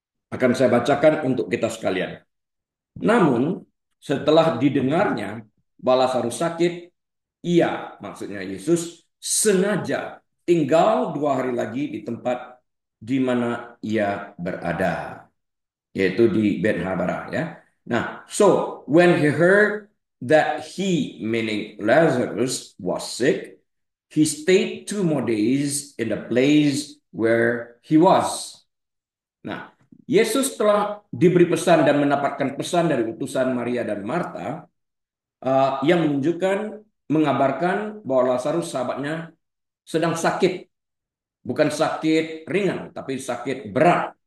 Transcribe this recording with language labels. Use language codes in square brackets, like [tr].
[id] Akan saya bacakan untuk kita sekalian. Namun, setelah didengarnya bahwa Lazarus sakit, ia, maksudnya Yesus, sengaja tinggal 2 hari lagi di tempat di mana ia berada, yaitu di Bethabara, ya. [en] Nah, so when he heard that he, meaning Lazarus, was sick, he stayed 2 more days in the place where he was. [id] Nah, Yesus telah diberi pesan dan mendapatkan pesan dari utusan Maria dan Marta yang menunjukkan, mengabarkan bahwa Lazarus sahabatnya sedang sakit, bukan sakit ringan, tapi sakit berat.